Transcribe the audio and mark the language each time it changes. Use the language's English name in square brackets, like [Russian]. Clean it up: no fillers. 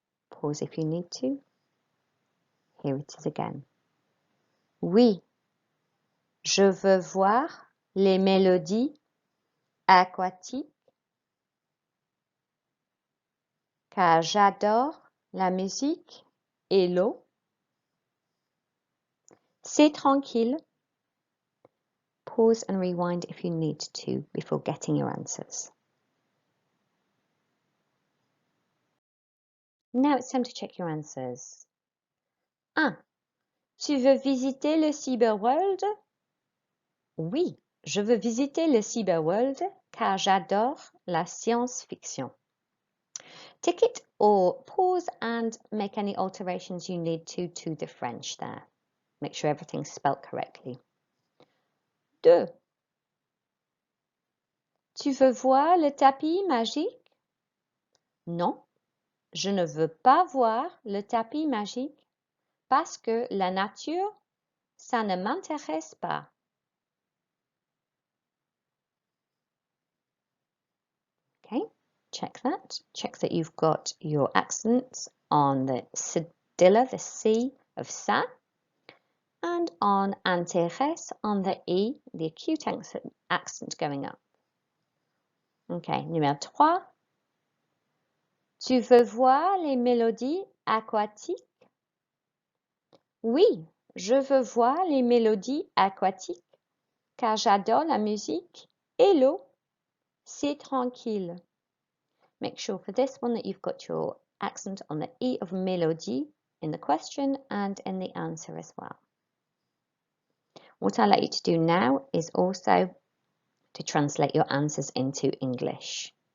[English] Pause if you need to. Here it is again. [French] Oui, je veux voir les mélodies aquatiques, car j'adore la musique et l'eau. C'est tranquille. [English] Pause and rewind if you need to before getting your answers. Now it's time to check your answers. [French] 1. Tu veux visiter le Cyberworld? Oui, je veux visiter le Cyberworld car j'adore la science-fiction. [English] Tick it or pause and make any alterations you need to the French there. Make sure everything's spelt correctly. 2. [French] Tu veux voir le tapis magique? Non, je ne veux pas voir le tapis magique parce que la nature, ça ne m'intéresse pas. [English] Okay, check that. Check that you've got your accents on the cedilla, the C of ça, and on intéresse, on the E, the acute accent going up. Okay, numéro 3. [French] Tu veux voir les mélodies aquatiques? Oui, je veux voir les mélodies aquatiques car j'adore la musique et l'eau. C'est tranquille. [English] Make sure for this one that you've got your accent on the E of mélodie in the question and in the answer as well. What I'd like you to do now is also to translate your answers into English.